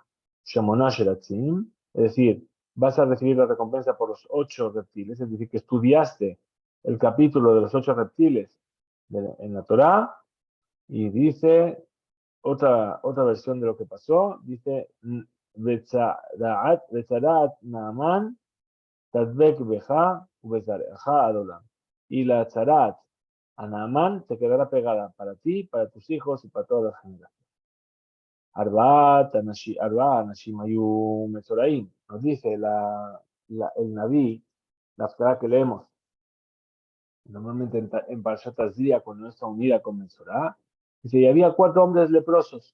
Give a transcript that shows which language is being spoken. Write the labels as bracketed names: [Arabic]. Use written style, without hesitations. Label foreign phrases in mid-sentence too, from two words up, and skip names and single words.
[Hebrew] שמונה שרצים, [Spanish] es decir, vas a recibir la recompensa por los 8 reptiles, es decir, que estudiaste el capítulo de los 8 reptiles en la Torá, y dice otra versión de lo que pasó, dice [Hebrew] וצרעת נאמן תדבק בך ובזרעך עד עולם. [Spanish] Y la tzarat a Naamán se quedará pegada para ti, para tus hijos y para todas las generaciones. [Hebrew] ארבעה אנשים היו מצורעים. [Spanish] Nos dice el Naví, la Haftará que leemos normalmente en Parashat Azria, cuando no está unida con Metzorá, dice, y había 4 hombres leprosos.